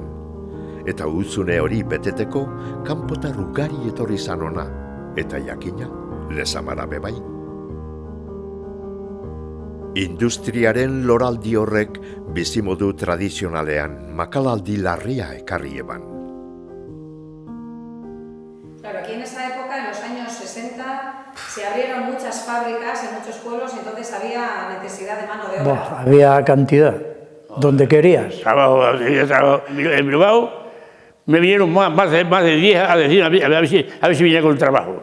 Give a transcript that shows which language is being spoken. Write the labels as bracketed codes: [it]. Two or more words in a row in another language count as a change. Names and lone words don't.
[eu] Eta utzune hori beteteko, kanpotar ugari etorri zan ona, eta jakina, Lezamara bebai. Industriaren loraldi horrek bizimodu tradizionalean makalaldi larria ekarri eban. [es] Claro, aquí en esa época, en los años 60, se abrieron muchas fábricas en muchos pueblos y entonces había necesidad de mano de obra. Había cantidad, donde querías. En Bilbao me vinieron más de 10 a decir a ver si venía con el trabajo.